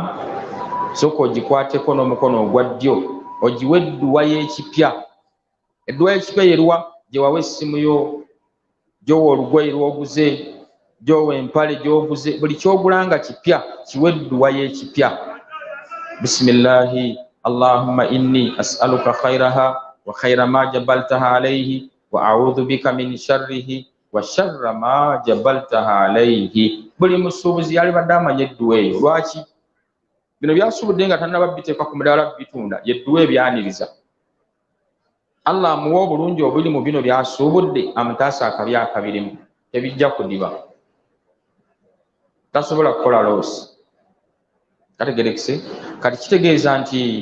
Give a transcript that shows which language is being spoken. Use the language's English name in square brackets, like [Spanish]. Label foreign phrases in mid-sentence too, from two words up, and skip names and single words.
[Ganda] sooka ogikwateko n'omukono ogwa ddyo ogiwe edduwa y'ekipya edduwa y'ekipya yeruwa gye wawa essimu yo gyowa olugoye lw'oguze gyowa empale gy'oguze buli ky'ogula nga kipya kiwe edduwa y'ekipya [Arabic] بسم الله اللهم إني أسألك خيرها وخير ما جبلتها عليه وأعوذ بك من شره وشر ما جبلتها عليه [Ganda] buli musuubuzi yalibadde amanya edduwa eyo lwaki bino byasubudde nga tannaba biteeka ku mudaala bitunda yedduwa ebyaniriza allah amuwa obulungi obuli mu bino byasuubudde amutaasa akabi akabirimu tebijja kudiba tasobola kukola loosi kategerekese kati kitegeeza nti